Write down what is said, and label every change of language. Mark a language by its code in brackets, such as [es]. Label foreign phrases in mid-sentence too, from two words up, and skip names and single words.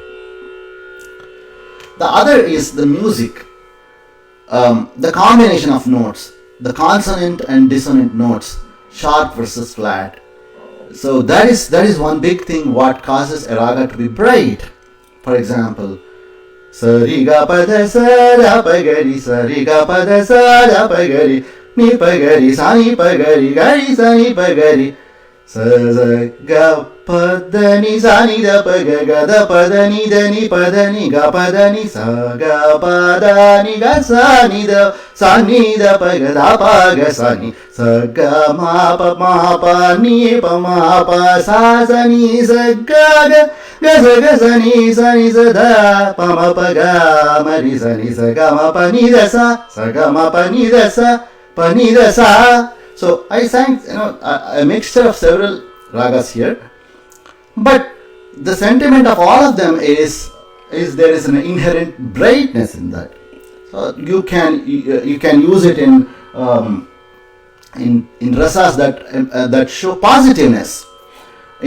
[en] The other is the music, the combination of notes, the consonant and dissonant notes, sharp versus flat. So that is one big thing what causes a raga to be bright. For example, Sariga pada sara pagari sariga pada sara pagari ni pagari sani pagari gari sani pagari saga padani sani da pagaga da padani dani padani ga padani saga padani ga sani da pagada paga sani saga ma pa ni pa ma pa sa sani saga ga sani sani sada pa ma pa ga mari sani saga ma pa ni da sa. So I sang a mixture of several ragas here, but the sentiment of all of them is there is an inherent brightness in that. So you can use it in rasas that show positiveness.